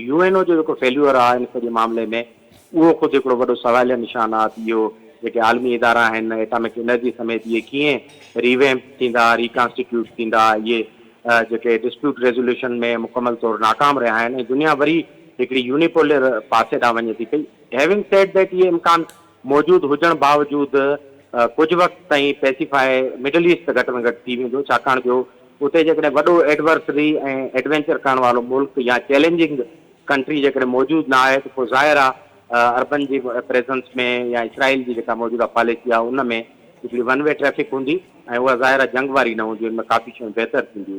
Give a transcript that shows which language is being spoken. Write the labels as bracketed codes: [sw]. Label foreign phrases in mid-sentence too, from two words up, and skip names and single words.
[sd] यूएनओ जो जेको फेल्यूअर आहे इन सॼे मामले में उहो ख़ुदि हिकिड़ो वॾो सवालिया निशान आहे। इहो जेके आलमी इदारा आहिनि [en] atomic energy [sd] समेत इहे कीअं रिवैम्प थींदा, रिकॉन्स्टिट्यूट थींदा, इहे जेके [en] dispute resolution [sd] में मुकमल तौरु नाकाम रहिया आहिनि ऐं दुनिया वरी हिकिड़ी यूनिपोलर पासे ॾांहुं वञे थी पई। [en] having said that [sd] इहे इम्कान मौजूदु हुजण बावजूदु कुझु वक़्तु ताईं पेसिफाई मिडल ईस्ट घटि में घटि थी वेंदो, छाकाणि जो उते जेकॾहिं वॾो एडवर्सरी ऐं एडवेंचर करण वारो मुल्क या [en] challenging country [sd] जेकॾहिं मौजूदु न आहे त पोइ ज़ाहिर आहे अर्बन जी प्रेजेंस में या इसराइल जी जेका मौजूदा पॉलिसी आहे उन में हिकिड़ी [en] one way traffic [sd] हूंदी ऐं उहा ज़ाहिर आहे जंग वारी न हूंदी, उन में काफ़ी शयूं बहितर थींदियूं।